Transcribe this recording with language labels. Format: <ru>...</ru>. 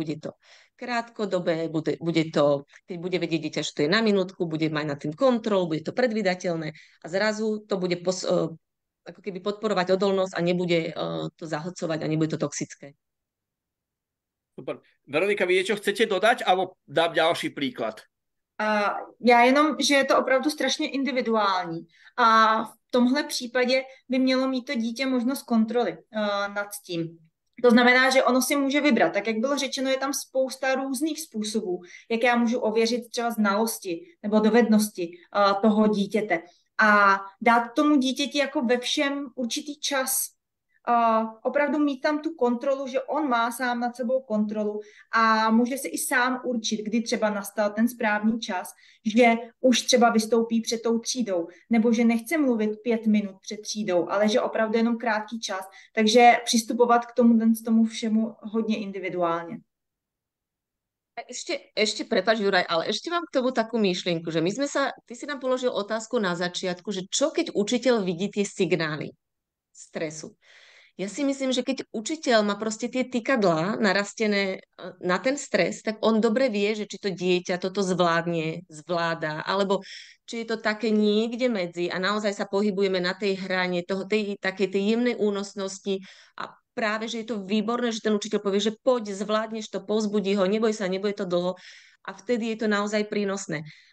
<sk>Bude to krátkodobé, bude to, keď bude vedieť dieťa, že to je na minútku, bude mať na tým kontrolu, bude to predvydateľné a zrazu to bude ako keby podporovať odolnosť a nebude to zahlcovať a nebude to toxické. Super. Veronika, vy niečo chcete dodať, alebo dám ďalší príklad?</sk> <cs>Já jenom, že je to opravdu strašně individuální a v tomhle případě by mělo mít to dítě možnost kontroly nad tím. To znamená, že ono si může vybrat. Tak jak bylo řečeno, je tam spousta různých způsobů, jak já můžu ověřit třeba znalosti nebo dovednosti toho dítěte. A dát tomu dítěti jako ve všem určitý čas. Opravdu mít tam tu kontrolu, že on má sám nad sebou kontrolu a může si i sám určit, kdy třeba nastal ten správný čas, že už třeba vystoupí před tou třídou, nebo že nechce mluvit 5 minut před třídou, ale že opravdu jenom krátký čas. Takže přistupovat k tomu všemu hodně individuálně.</cs> <sk>Ešte prepáč, Juraj, ale ešte mám k tomu takú myšlienku, že ty si nám položil otázku na začiatku, že čo keď učiteľ vidí tie signály stresu. Ja si myslím, že keď učiteľ má proste tie tykadlá narastené na ten stres, tak on dobre vie, že či to dieťa toto zvláda, alebo či je to také niekde medzi a naozaj sa pohybujeme na tej hrane takej tej jemnej únosnosti a práve, že je to výborné, že ten učiteľ povie, že poď, zvládneš to, povzbudí ho, neboj sa, nebude to dlho a vtedy je to naozaj prínosné.</sk>